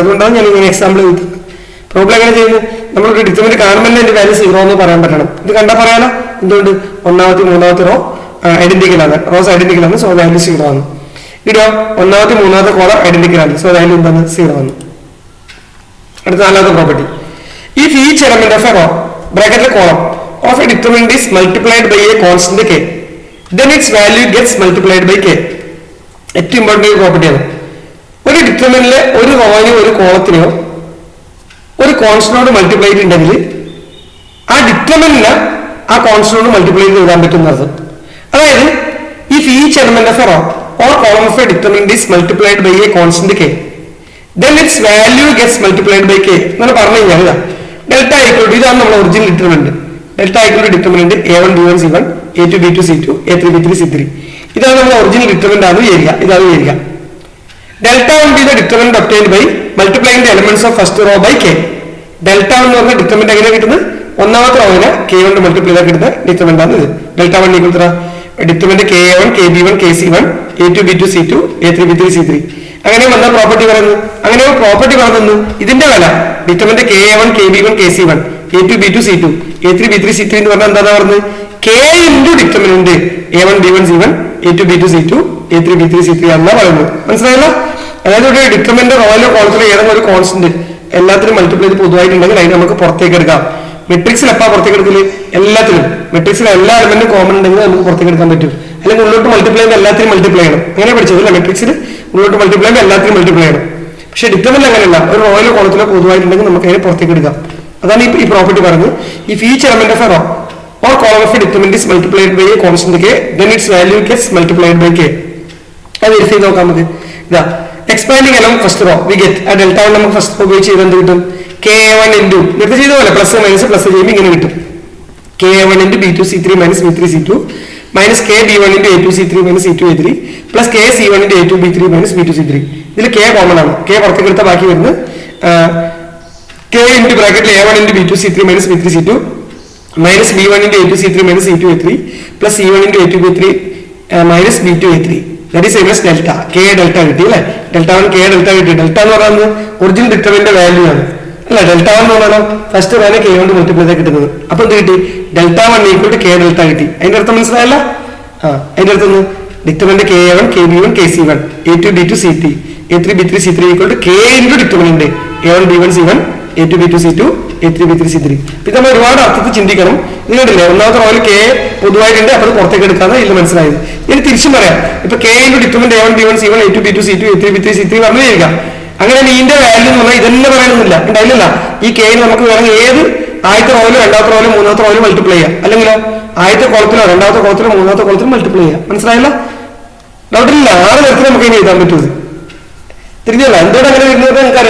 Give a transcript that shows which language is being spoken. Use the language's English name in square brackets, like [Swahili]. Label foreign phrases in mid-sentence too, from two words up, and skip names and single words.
[Malayalam] അതുകൊണ്ടാണ് ഞാൻ ഇങ്ങനെ എക്സാമ്പിൾ ചെയ്തത്. പ്രോബ്ലം എങ്ങനെ ചെയ്യുന്നത്, നമ്മളൊരു ഡിറ്റർമിനന്റ് കാണുമ്പോൾ എന്റെ വാല്യൂ 0 എന്ന് പറയാൻ പറ്റണം. ഇത് കണ്ടാൽ പറയാലോ. എന്തുകൊണ്ട്? ഒന്നാമത്തെ മൂന്നാമത്തെ [English] row identical [Malayalam] ആണ്, [English] rows identical [Malayalam] ആണ്, [English] so value [Malayalam] 0 ആണ്. ഇടോ ഒന്നാമത്തെ മൂന്നാമത്തെ [English] column identical [Malayalam] ആണ്, [English] so value [Malayalam] എന്താണ്? 0 ആണ്. അടുത്ത നാലാമത്തെ പ്രോപ്പർട്ടി. [English] If each element of a row bracket column of a determinant is multiplied by a constant k, then its value gets multiplied by k. [Malayalam] ഏറ്റവും ഇമ്പോർട്ടന്റ് പ്രോപ്പർട്ടിയാണ്. ഒരു ഡിറ്റർമിനന്റിലെ ഒരു റോയിനോ ഒരു കോളത്തിനെയോ ഒരു കോൺസ്റ്റന്റോട് മൾട്ടിപ്ലൈ ചെയ്തിട്ടുണ്ടെങ്കിൽ ആ ഡിറ്റർമിനന്റിനെ ആ കോൺസ്റ്റന്റോട് മൾട്ടിപ്ലൈ ചെയ്ത് എഴുതാൻ പറ്റുന്ന അർത്ഥം. അതായത് ഈ [English] if each element of a row or column of a determinant is multiplied by a constant k, then its value gets multiplied by k. [Malayalam] എന്നാണ് പറഞ്ഞു കഴിഞ്ഞാൽ [English] delta equal to, [Malayalam] ഇതാണ് നമ്മുടെ [English] original determinant. delta equal to determinant a1 b1 c1 a2 b2 c2 a3 b3 c3. [Malayalam] ഇതാണ് നമ്മുടെ [English] original determinant [Malayalam] ആണ് ഏരിയ. ഇതാണ് ഏരിയ. [English] delta one be the determinant obtained by multiplying the elements of first row by k. [Malayalam] ഡെൽറ്റ എന്ന് പറഞ്ഞ ഡിറ്റർമിനന്റ് എങ്ങനെ കിട്ടുന്നത്? ഒന്നാമത്തെ റോവിനെ k കൊണ്ട് മൾട്ടിപ്ലൈ ചെയ്താൽ കിട്ടുന്ന ഡിറ്റർമിനന്റ് ആണ് ഇത്. [English] delta one equal to determinant k1 kb1 kc1 a2 b2 c2 a3 b3 c3. [Malayalam] അങ്ങനെ വന്ന പ്രോപ്പർട്ടി പറയുന്നത്, അങ്ങനെ പ്രോപ്പർട്ടി പറയുന്നു ഇതിന്റെ വില ഡിറ്റർമിനന്റ് k1 kb1 kc1 a2 b2 c2 a3 b3 c3 എന്ന് പറഞ്ഞാൽ എന്താ പറഞ്ഞത്? k [English] into determinant [Malayalam] a1 b1 c1 a2 b2 c2 a3 b3 c3 എന്നാ പറയുന്നത്. മനസ്സിലായല്ലോ? അതായത് ഒരു ഡിറ്റർമിനന്റ് റോയിലോ കോളത്തിലോ ഏതെങ്കിലും ഒരു കോൺസ്റ്റന്റ് എല്ലാത്തിനും മൾട്ടിപ്ലൈ ചെയ്ത് പൊതുവായിട്ടുണ്ടെങ്കിൽ അതിന് നമുക്ക് പുറത്തേക്ക് എടുക്കാം. മെട്രിക്സിൽ എപ്പാ പുറത്തേക്ക് എടുക്കല്? എല്ലാത്തിനും. മെട്രിക്സിൽ എല്ലാ എലമെന്റും കോമൺ ഉണ്ടെങ്കിൽ നമുക്ക് പുറത്തേക്ക് എടുക്കാൻ പറ്റും. അല്ലെങ്കിൽ ഉള്ളോട്ട് മൾട്ടിപ്ലൈ ചെയ്യുമ്പോൾ എല്ലാത്തിനും മൾട്ടിപ്ലൈ ചെയ്യണം. അങ്ങനെ പഠിച്ചതല്ല, മെട്രിക്സിൽ ഉള്ളോട്ട് മൾട്ടിപ്ലൈ ചെയ്യുമ്പോൾ എല്ലാത്തിനും മൾട്ടിപ്ലൈ ചെയ്യണം. പക്ഷെ ഡിറ്റർമിനന്റ് അങ്ങനെയല്ല, ഒരു റോയിലോ കോളത്തിലോ പൊതുവായിട്ടുണ്ടെങ്കിൽ നമുക്ക് അതിനെ പുറത്തേക്ക് എടുക്കാം. അതാണ് ഈ പ്രോപ്പർട്ടി പറഞ്ഞത്. [English] if each element of a row or column of a determinant is multiplied by a constant k, then its value gets multiplied by k. [Malayalam] അത് വെരിഫൈ ചെയ്ത് നോക്കാം നമുക്ക്. ഇതാ [English] expanding along first row we get [Malayalam] ആ [English] delta one [Malayalam] നമുക്ക് [English] first row [Malayalam] ഉപയോഗിച്ച് ചെയ്ത് എന്ത് കിട്ടും? k1 ഇൻറ്റു നേരത്തെ ചെയ്ത പോലെ [English] plus minus plus [Malayalam] ചെയ്യുമ്പോൾ ഇങ്ങനെ കിട്ടും. [English] k1 into b2 c3 minus b3 c2 minus kb1 into a2 c3 minus c2 a3 plus kc1 into a2 b3 minus b2 c3. [Malayalam] ഇതിൽ k കോമൺ ആണ്. k പുറത്തേക്ക് എടുത്ത ബാക്കി വരുന്നത് k ഇൻറ്റു ബ്രാക്കറ്റിൽ [English] a1 into b2 c3 minus b3 c2 minus b1 into a2 c3 minus c2 a3 plus c1 into a2 b3 minus b2 a3. That is same as delta. K delta [Malayalam] കിട്ടി അല്ലേ? [English] delta one k delta [Malayalam] കിട്ടി. ഡെൽറ്റ എന്ന് പറയുന്നത് [English] original determinant value [Malayalam] ആണ് അല്ല. [English] delta one [Malayalam] എന്ന് പറഞ്ഞാൽ ഫസ്റ്റ് റോനെ k കൊണ്ട് മൾട്ടിപ്ലൈ ചെയ്താൽ കിട്ടുന്നത്. അപ്പൊ എന്ത് കിട്ടി? [English] delta one equal to k delta [Malayalam] കിട്ടി. അതിന്റെ അർത്ഥം മനസ്സിലായല്ല? അതിന്റെ അർത്ഥം [English] determinant k1 kb1 kc1 a2 b2 c3 a3 b3 c3 equal to k into determinant a1 b1 c1 a2 b2 c2 a3 b3 c3. [Malayalam] ഇത് നമ്മൾ ഒരുപാട് അർത്ഥത്തിൽ ചിന്തിക്കണം. ഇത് കണ്ടില്ലേ, ഒന്നാമത്തെ റോയിൽ k പൊതുവായിട്ടുണ്ട്, അപ്പോൾ പുറത്തേക്ക് എടുക്കാതെ ഇല്ല. മനസ്സിലായത്? ഇനി തിരിച്ചും പറയാം. ഇപ്പൊ [English] k into determinant [Malayalam] a1 b1 c1 a2 b2 c2 a3 b3 c3 പറഞ്ഞു തരിക. അങ്ങനെ നീന്റെ വാല്യൂ എന്ന് പറഞ്ഞാൽ ഇതന്നെ പറയാനൊന്നുമില്ല. ഉണ്ടായില്ല. ഈ k നമുക്ക് വേണമെങ്കിൽ ഏത് ആദ്യത്തെ റോയിലോ രണ്ടാമത്തെ റോയിലോ മൂന്നാമത്തെ റോയിലോ മൾട്ടിപ്ലൈ ചെയ്യാം. അല്ലെങ്കിലോ ആദ്യത്തെ കോളത്തിലോ രണ്ടാമത്തെ കോളത്തിലോ മൂന്നാമത്തെ കോളത്തിലോ മൾട്ടിപ്ലൈ ചെയ്യാം. മനസ്സിലായല്ലോ? ഡൗട്ടില്ല. 6 തരത്തിൽ നമുക്ക് ഇനി എഴുതാൻ പറ്റുന്നത്. തിരിഞ്ഞല്ല എന്തുകൊണ്ട് അങ്ങനെ വരുന്നത് നമുക്കറിയാം.